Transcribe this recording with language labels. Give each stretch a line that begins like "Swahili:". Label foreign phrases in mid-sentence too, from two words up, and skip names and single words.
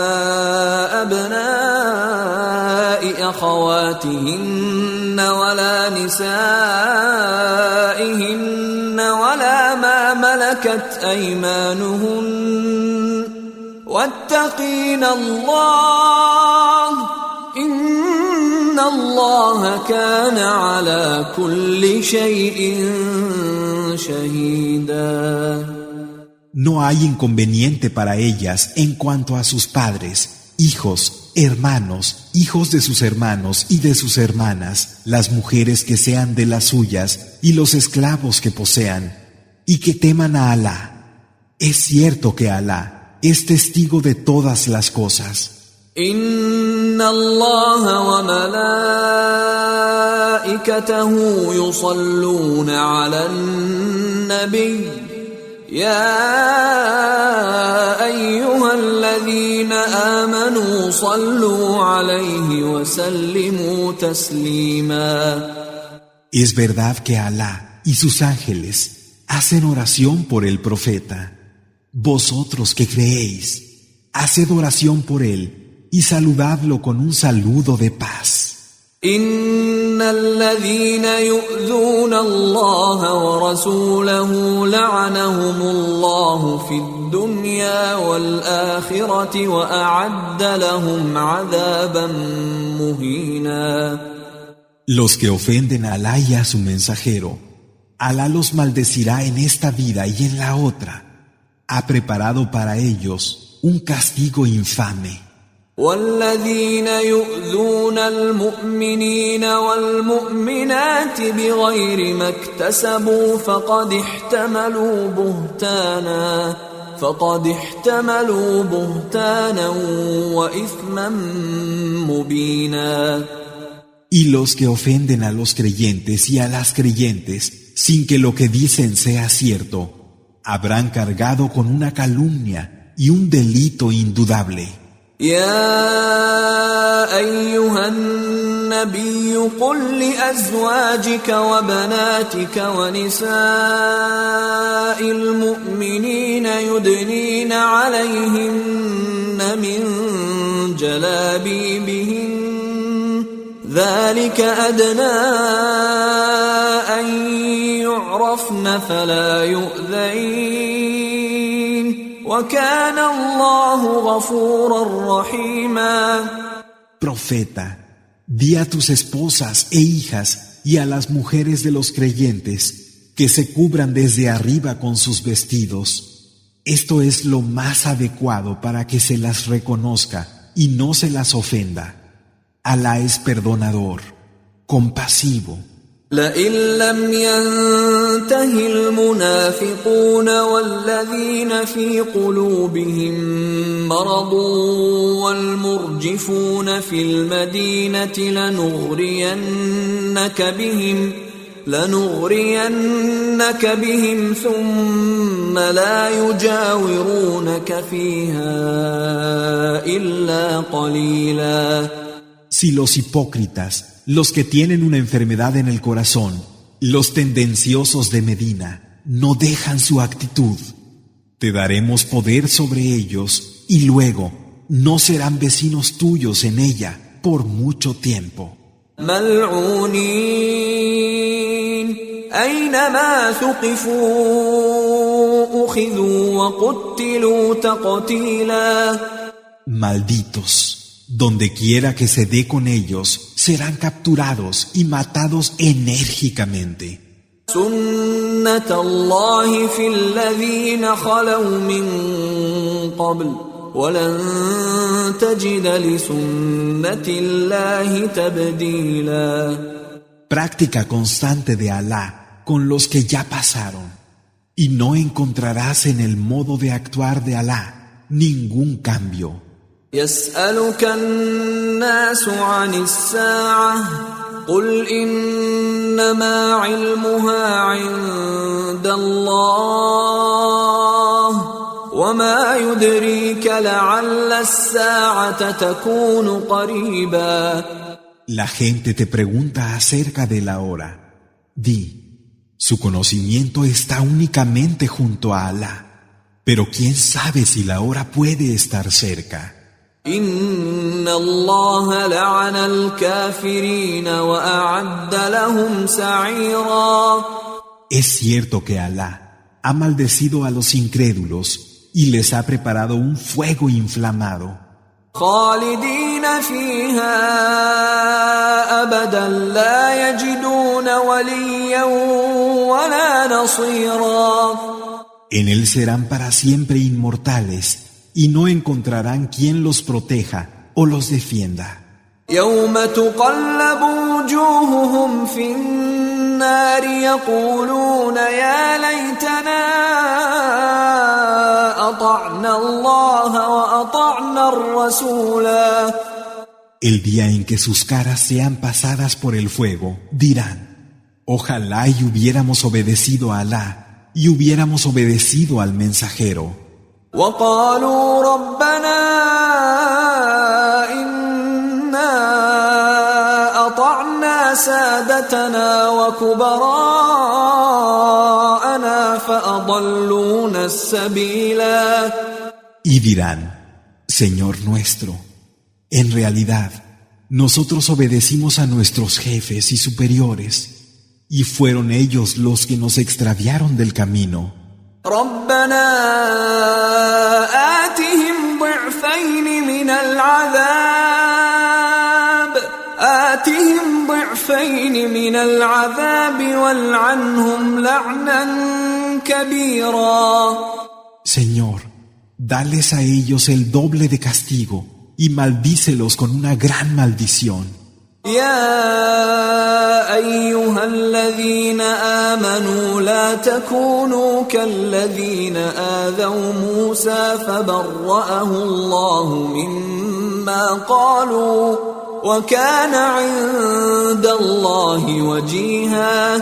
Arabic: أبناء أخواتهن ولا نسائهن ولا ما ملكت أيمانهن واتقين الله إن الله كان على كل شيء شهيدا.
Spanish: No hay inconveniente para ellas en cuanto a sus padres, hijos, hermanos, hijos de sus hermanos y de sus hermanas, las mujeres que sean de las suyas y los esclavos que posean, y que teman a Alá. Es cierto que Alá es testigo de todas las cosas.
Arabic: إن الله وملائكته يصلون على النبي يا أيها الذين آمنوا صلوا عليه وسلموا تسليما.
Spanish: Es verdad que Alá y sus ángeles hacen oración por el profeta. Vosotros que creéis, haced oración por él y saludadlo con un saludo de paz.
Arabic: إن الذين يؤذون الله ورسوله لعنهم الله في الدنيا والآخرة وأعد لهم عذابا مهينا.
Spanish: Los que ofenden a Alá y a su mensajero, Alá los maldecirá en esta vida y en la otra. Ha preparado para ellos un castigo infame.
Arabic: والذين يؤذون المؤمنين والمؤمنات بغير ما اكتسبوا فقد احتملوا بهتانا وإثما مبينا.
Spanish: Y los que ofenden a los creyentes y a las creyentes sin que lo que dicen sea cierto, habrán cargado con una calumnia y un delito indudable.
Arabic: يا أيها النبي قل لأزواجك وبناتك ونساء المؤمنين يدنين عليهن من جلابيبهن ذلك أدنى أن يعرفن فلا يؤذين وَكَانَ اللَّهُ غَفُورًا رَحِيمًا.
Spanish: Profeta, di a tus esposas e hijas y a las mujeres de los creyentes que se cubran desde arriba con sus vestidos. Esto es lo más adecuado para que se las reconozca y no se las ofenda. Alá es perdonador, compasivo.
Arabic: لئن لم ينته المنافقون والذين في قلوبهم مرض والمرجفون في المدينة لنغرينك بهم ثم لا يجاورونك فيها إلا قليلا.
Spanish: Si los hipócritas, los que tienen una enfermedad en el corazón, los tendenciosos de Medina, no dejan su actitud, te daremos poder sobre ellos y luego no serán vecinos tuyos en ella por mucho tiempo.
Arabic: ملعونين أينما ثقفوا أخذوا وقتلوا تقتيلا.
Spanish: Malditos. Donde quiera que se dé con ellos, serán capturados y matados enérgicamente.
Arabic: سُنَّةَ اللَّهِ فِي الَّذِينَ خَلَوْا مِن قَبْلُ وَلَن تَجِدَ لِسُنَّةِ اللَّهِ تَبْدِيلًا.
Spanish: Práctica constante de Alá con los que ya pasaron, y no encontrarás en el modo de actuar de Alá ningún cambio.
Arabic: يسألك الناس عن الساعة قل إنما علمها عند الله وما يدريك لعل الساعة تكون قريبا.
Spanish: La gente te pregunta acerca de la hora. Di, su conocimiento está únicamente junto a Alá, pero quién sabe si la hora puede estar cerca.
Arabic: إن الله لعن الكافرين وأعد لهم سعيرا.
Spanish: Es cierto que Alá ha maldecido a los incrédulos y les ha preparado un fuego inflamado.
Arabic: خالدين فيها أبدا لا يجدون وليا ولا نصيرا.
Spanish: En él serán para siempre inmortales y no encontrarán quien los proteja o los defienda.
Arabic: يوم تقلب وجوههم في النار يقولون يا ليتنا أطعنا الله وأطعنا الرسولا.
Spanish: El día en que sus caras sean pasadas por el fuego, dirán: ojalá y hubiéramos obedecido a Alá y hubiéramos obedecido al mensajero.
Arabic: وقالوا ربنا إنا أطعنا سادتنا وكبراءنا فأضلونا السبيلا.
Spanish: Y dirán, Señor nuestro, en realidad, nosotros obedecimos a nuestros jefes y superiores, y fueron ellos los que nos extraviaron del camino.
Arabic: ربنا آتهم ضعفين من العذاب والعنهم لعنا كبيرا.
Spanish: Señor, dales a ellos el doble de castigo y maldícelos con una gran maldición.
Arabic: يا أيها الذين آمنوا لا تكونوا كالذين آذوا موسى فبرأه الله مما قالوا وكان عند الله وجيها.